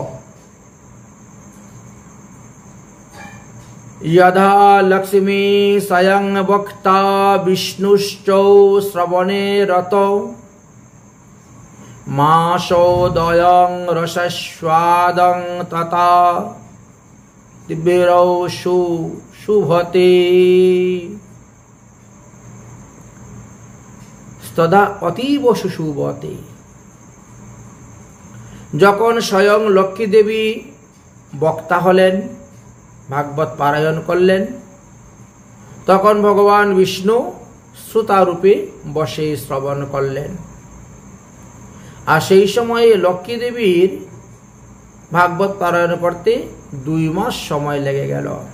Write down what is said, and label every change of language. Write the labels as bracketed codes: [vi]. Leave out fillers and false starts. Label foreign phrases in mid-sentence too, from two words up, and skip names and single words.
[sa] यदा लक्ष्मी स्वयं वक्ता विष्णुश्चौ श्रवणे रतौ मासोदयं रसस्वादं तथा दिव्यौ शुभते तदा अतीब सुशुभते। [bn] যখন স্বয়ং লক্ষ্মী দেবী বক্তা হলেন, ভাগবত পারায়ণ করলেন, তখন ভগবান বিষ্ণু শ্রোতা রূপে বসে শ্রবণ করলেন। আর সেই সময়ে লক্ষ্মী দেবীর ভাগবত পারায়ণ করতে 2 মাস সময় লেগে গেল।